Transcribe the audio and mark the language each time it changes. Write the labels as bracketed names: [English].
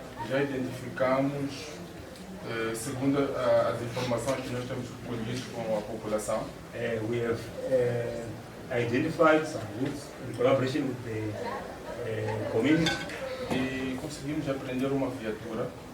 [Portuguese] Já identificamos, segundo as informações que nós temos colhido com a população, [English] We have identified some routes in collaboration with the community. [Portuguese] e conseguimos apreender uma viatura.